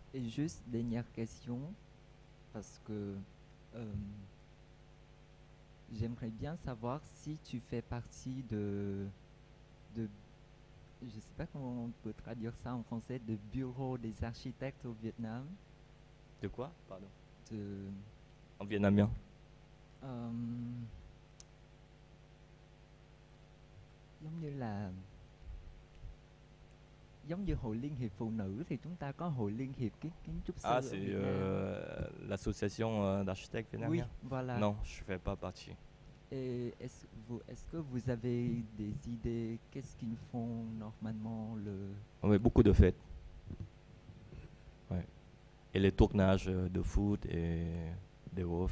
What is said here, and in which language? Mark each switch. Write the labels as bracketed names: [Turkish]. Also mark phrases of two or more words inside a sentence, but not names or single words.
[French] Et juste dernière question, parce que j'aimerais bien savoir si tu fais partie de je ne sais pas comment on peut traduire ça en français, de bureau des architectes au Vietnam. De quoi? Pardon. De, En vietnamien. [Vietnamese] giống như là giống như hội liên hiệp phụ nữ thì chúng ta có hội liên hiệp kiến trúc sư Ah, ở [French] c'est [Vietnamese] Việt Nam. [French] l'association d'architectes Oui, vietnamiens? voilà. Non, je ne fais pas partie. Et est-ce que vous avez des idées? Qu'est-ce qu'ils font normalement Oui, beaucoup de fêtes. Ouais. Et les tournages de foot et des WOF.